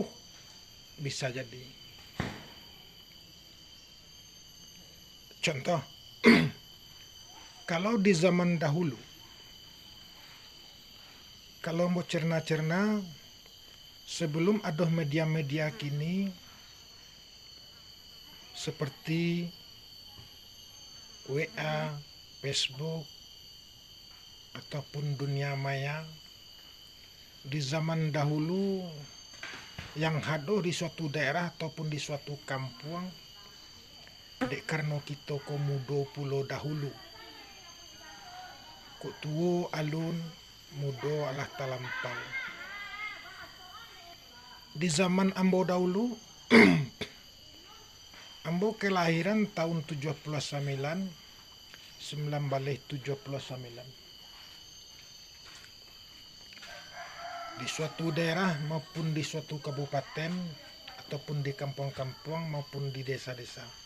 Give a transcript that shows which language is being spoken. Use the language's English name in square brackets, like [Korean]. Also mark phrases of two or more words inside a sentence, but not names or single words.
[Indonesian] Bisa jadi. Contoh, kalau di zaman dahulu, kalau mau cerna-cerna, sebelum ada media-media kini, seperti WA, Facebook, ataupun dunia maya, di zaman dahulu yang hadir di suatu daerah ataupun di suatu kampung, [Minangkabau] dek karena kita mudo pulo dahulu, kok tuo alun mudo alah talampau. [Indonesian] Di zaman ambo dahulu, ambo kelahiran tahun 79, 1979. Di suatu daerah maupun di suatu kabupaten ataupun di kampung-kampung maupun di desa-desa.